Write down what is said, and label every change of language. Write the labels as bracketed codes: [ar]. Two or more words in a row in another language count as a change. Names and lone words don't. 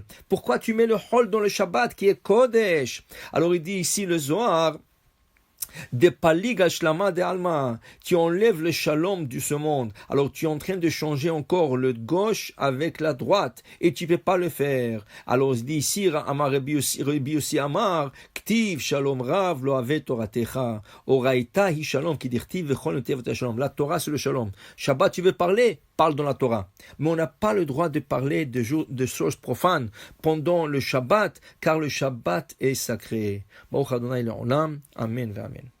[fr] Pourquoi tu mets le hol dans le Shabbat qui est kodesh? Alors il dit ici le Zohar, [arc] דפליג שלמא דעלמא, [fr] tu enlèves le shalom de ce monde. Alors tu es en train de changer encore le gauche avec la droite et tu peux pas le faire. Alors il dit ici [he] אמר רבי יוסי אמר כתיב שלום רב לאהבי תורתך אורייתא היא שלום כי דכתיב וכל נתיב שלום. [fr] La Torah c'est le shalom. Shabbat tu veux parler, parle dans la Torah. Mais on n'a pas le droit de parler de choses profanes pendant le Shabbat car le Shabbat est sacré. [he] ברוך ה' לעולם. אמן. אמן.